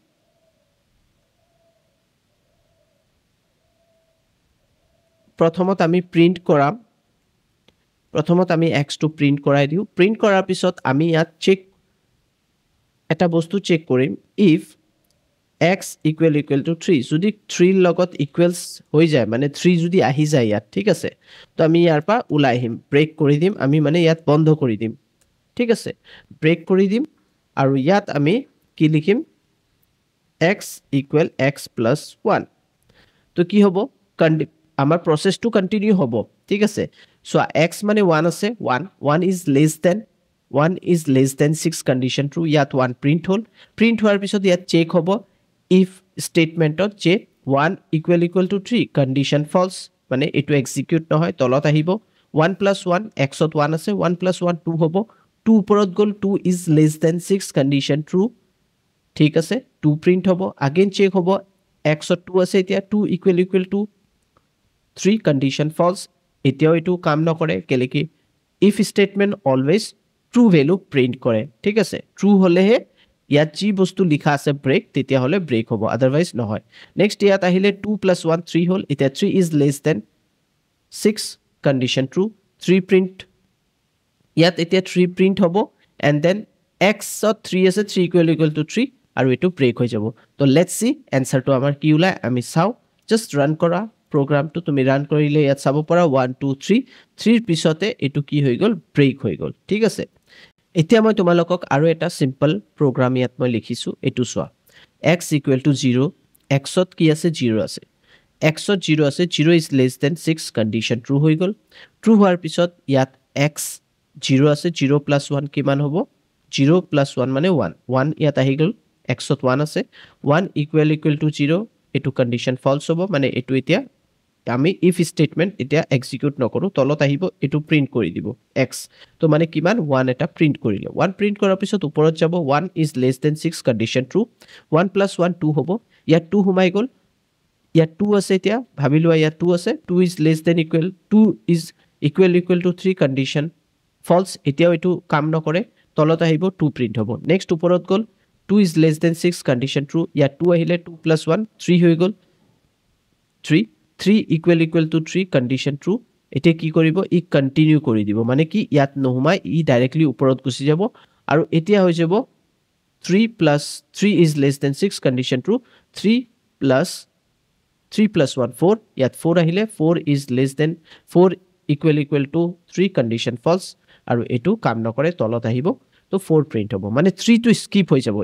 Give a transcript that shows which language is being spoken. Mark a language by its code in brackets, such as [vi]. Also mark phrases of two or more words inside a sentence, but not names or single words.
[as] প্ৰথমত আমি প্ৰিন্ট কৰাম প্ৰথমত আমি x টো প্ৰিন্ট কৰাই দিও প্ৰিন্ট কৰাৰ পিছত আমি ইয়াত চেক এটা বস্তু চেক কৰিম if [en] x equal to 3 [as] যদি 3 লগত ইকুৱেলছ হৈ যায় মানে 3 যদি আহি যায় ইয়াত ঠিক আছে তো আমি ইয়াৰ পৰা ওলাই আহিম ব্ৰেক কৰি দিম আমি মানে ইয়াত বন্ধ কৰি দিম ঠিক আছে ব্ৰেক কৰি দিম আৰু ইয়াত আমি কি লিখিম [en] x equal x plus 1 [as] তো কি হ'ব আমাৰ [en] processটো continue [as] হ'ব ঠিক আছে সো x মানে 1 আছে [en] 1 is less than 6 condition true [as] ইয়াত 1 প্ৰিন্ট হল প্ৰিন্ট হোৱাৰ পিছত ইয়াত চেক হ'ব [en] if statementত [as] যে [en] 1 equal to 3 condition false [as] মানে এটো এক্সিকিউট নহয় তলত আহিব [en] 1 plus 1 [as] x ত 1 আছে [en] 1 plus 1 [as] 2 হ'ব 2 ওপৰত গল [en] 2 is less than 6 condition true [as] ঠিক আছে 2 প্ৰিন্ট হ'ব again চেক হ'ব x ত 2 আছে এতিয়া [en] 2 equal to 3 condition false [as] এতিয়াও এটো কাম নকৰে কেলে কি [en] if statement always true value print [as] কৰে ঠিক আছে true হলেহে ইয়াত যি বস্তু লিখা আছে ব্ৰেক তেতিয়া হলে ব্ৰেক হ'ব আদারওয়াইজ নহয় নেক্সট ইয়াত আহিলে 2 + 1 3 হল এটা [en] 3 is less than 6 condition true 3 print [as] ইয়াত এতিয়া [en] 3 print [as] হ'ব [en] and then [as] x ত 3 আছে [en] 3 equal to 3 [as] আৰু এটো ব্ৰেক হৈ যাব তো [en] let's see answerটো [as] আমাৰ কি উলাই আমি চাও [en] just run [as] কৰা প্ৰগ্ৰামটো তুমি ৰান কৰিলে ইয়াত চাব পৰা 1 2 3 3 পিছতে এটো কি হৈ গল ব্ৰেক হৈ গল ঠিক আছে এতিয়া মই তোমালোকক আৰু এটা [en] simple program [as] ইয়াত মই লিখিছো এটো সোৱা [en] x equal to 0 [as] x ত কি আছে 0 আছে x ত 0 আছে [en] 0 is less than 6 condition true [as] হৈ গল true হোৱাৰ পিছত ইয়াত x 0 আছে 0 + 1 কিমান হ'ব 0 + 1 মানে 1 1 ইয়াত আহি গল x ত 1 আছে [en] 1 equal to 0 [as] এটো [en] condition false [as] হ'ব মানে এটো এতিয়া আমি [en] if statement [as] এতিয়া এক্সিকিউট নকৰো তলত আহিব এটো প্ৰিন্ট কৰি দিব x তো মানে কিমান 1 এটা প্ৰিন্ট কৰিলে 1 প্ৰিন্ট কৰাৰ পিছত ওপৰত যাব [en] 1 is less than 6 condition true [as] 1 + 1 2 হ'ব ইয়াত 2 হুমাই গল ইয়াত 2 আছে এতিয়া ভাবিলো ইয়াত 2 আছে [en] 2 is less than equal 2 is equal to 3 condition false [as] এতিয়াও এটো কাম নকৰে তলত আহিব 2 প্ৰিন্ট হ'ব নেক্সট ওপৰত গল [en] 2 is less than 6 condition true [as] ইয়াত 2 আহিলে 2 + 1 3 হৈ গল [en] 3 equal to 3 condition true [as] এতে কি কৰিব ই কন্টিনিউ কৰি দিব মানে কি ইয়াত নহুমাই ই ডাইৰেক্টলি ওপৰত গুছি যাব আৰু এতিয়া হৈ যাব [en] 3 + 3 is less than 6 condition true [as] 3 + 1 4 ইয়াত 4 আহিলে [en] 4 is less than 4 equal to 3 condition false [as] আৰু এটো কাম নকৰে তলত আহিব তো 4 প্ৰিন্ট হ'ব মানে 3 টো স্কিপ হৈ যাব